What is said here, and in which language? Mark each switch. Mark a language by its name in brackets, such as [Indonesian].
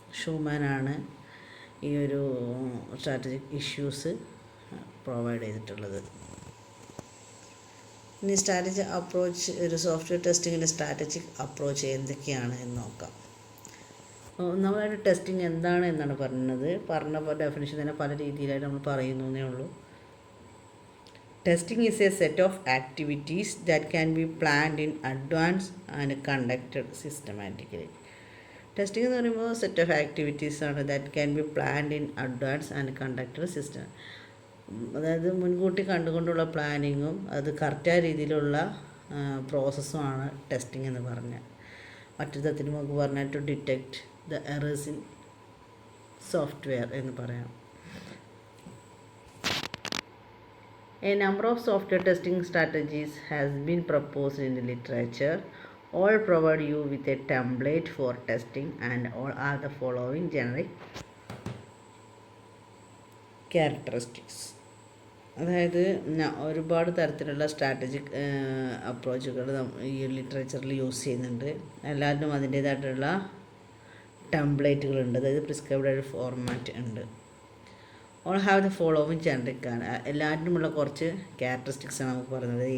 [Malayalam] ഷൂമാനാണ് ഈ ഒരു strategic issues provide ചെയ്തിട്ടുള്ളത്. ഇനി സ്ട്രാറ്റജിക് അപ്രോച്ച്, ഒരു സോഫ്റ്റ്വെയർ ടെസ്റ്റിങ്ങിൻ്റെ സ്ട്രാറ്റജിക് അപ്രോച്ച് എന്തൊക്കെയാണ് എന്ന് നോക്കാം. ഒന്നാമതായിട്ട് ടെസ്റ്റിംഗ് എന്താണ് എന്നാണ് പറഞ്ഞ ഡെഫിനിഷൻ തന്നെ പല രീതിയിലായിട്ട് നമ്മൾ പറയുന്നേ ഉള്ളൂ. [English] Testing is a set of activities that can be planned in advance and conducted systematically. [Malayalam] Testing എന്ന് പറയുമ്പോൾ [English] Set of activities ആണ് that can be planned in advance and conducted system. [Malayalam] അതായത് മുൻകൂട്ടി കണ്ടുകൊണ്ടുള്ള പ്ലാനിങ്ങും അത് കറക്റ്റായ രീതിയിലുള്ള പ്രോസസ്സുമാണ് ടെസ്റ്റിംഗ് എന്ന് പറഞ്ഞാൽ. മറ്റൊരു തരത്തിൽ നമുക്ക് പറഞ്ഞാൽ [English] to detect the errors in software [Malayalam] എന്ന് പറയാം. [English] A number of software testing strategies has been proposed in the literature. All provide you with a template for testing and all are the following generic characteristics. [Malayalam] അതായത് ഒരുപാട് തരത്തിലുള്ള strategic അപ്രോച്ചുകൾ ഈ ലിറ്ററേച്ചറിൽ use ചെയ്യുന്നുണ്ട്. എല്ലാവരും അതിൻ്റേതായിട്ടുള്ള ടെംപ്ലേറ്റുകളുണ്ട്, അതായത് പ്രിസ്ക്രൈബ്ഡ് ഫോർമാറ്റ് ഉണ്ട്. [English] all have the following generic [Malayalam] ആണ്. എല്ലാറ്റിനുമുള്ള കുറച്ച് ക്യാരക്ടറിസ്റ്റിക്സ് ആണ് നമുക്ക് പറയുന്നത്.